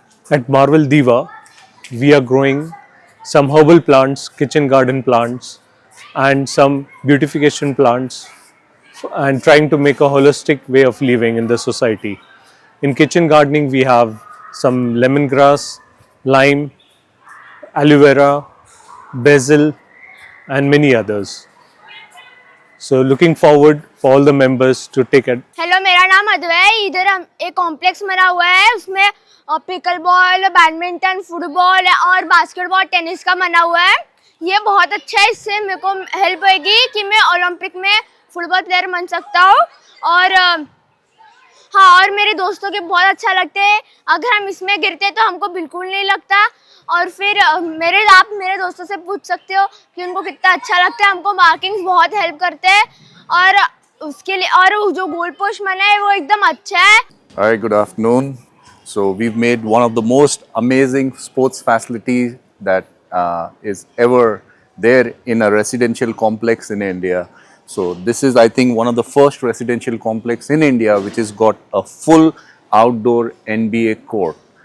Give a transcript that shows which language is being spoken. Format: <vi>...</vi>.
<en>At Marvel Diva, we are growing some herbal plants, kitchen garden plants, and some beautification plants, and trying to make a holistic way of living in the society. In kitchen gardening, we have some lemongrass, lime, aloe vera, basil, and many others. So looking forward for all the members to take it.</en> <hi>Hello, मेरा नाम अद्वय है. इधर हम एक complex बना हुआ है, उसमें पिकल बॉल, बैडमिंटन, फुटबॉल और बास्केटबॉल, टेनिस का बना हुआ है. ये बहुत अच्छा है, इससे मेरे को हेल्प होगी कि मैं ओलंपिक में फुटबॉल प्लेयर बन सकता हूँ. और हाँ, और मेरे दोस्तों के बहुत अच्छा लगता है. अगर हम इसमें गिरते तो हमको बिल्कुल नहीं लगता. और फिर आप मेरे दोस्तों से पूछ सकते हो कि उनको कितना अच्छा लगता है. हमको मार्किंग्स बहुत हेल्प करते हैं और उसके लिए और जो गोल पोस्ट बना है वो एकदम अच्छा है.</hi> <en>Hi, good afternoon. So we've made one of the most amazing sports facilities that is ever there in a residential complex in India. So this is, I think, one of the first residential complex in India which has got a full outdoor NBA court.</en>